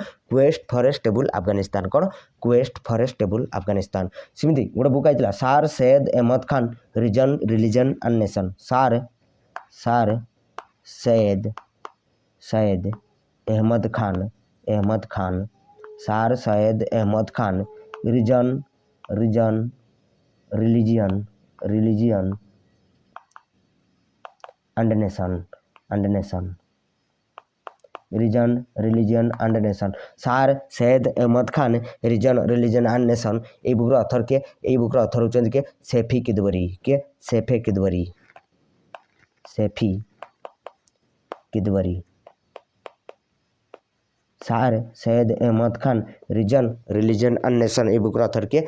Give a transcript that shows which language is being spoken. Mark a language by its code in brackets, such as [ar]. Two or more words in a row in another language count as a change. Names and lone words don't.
[or] କ୍ୱେଷ୍ଟ ଫର ଏ ଷ୍ଟେବୁଲ୍ ଆଫଗାନିସ୍ତାନ। କ'ଣ? କ୍ୱେଷ୍ଟ ଫର ଏ ଷ୍ଟେବୁଲ୍ ଆଫଗାନିସ୍ତାନ। ସେମିତି ଗୋଟେ ବୁକ୍ ଆସିଥିଲା ସାର୍ ସୈୟଦ ଅହମଦ ଖାନ ରିଲିଜନ୍ ଆଣ୍ଡ ନେସନ୍। ସାର୍ ସୈୟଦ ଅହମଦ ଖାନ ସାର୍ ସୈୟଦ ଅହମଦ ଖାନ ରିଲିଜିୟନ୍ and nation religion and nation। ସାର୍ ସୈୟଦ ଅହମଦ ଖାନ ରିଲିଜନ୍ ଆଣ୍ଡ ନେସନ୍ এই ବୁକ୍ର ଅଥର କିଏ? এই ବୁକ୍ର ଅଥର ହେଉଛନ୍ତି କିଏ? ସେଫି କିଦୱରୀ। କିଏ? ସେଫି କିଦୱରୀ। ସାର୍ ସୈୟଦ ଅହମଦ ଖାନ ରିଲିଜନ୍ ଆଣ୍ଡ ନେସନ୍ এই ବୁକ୍ର ଅଥର କିଏ?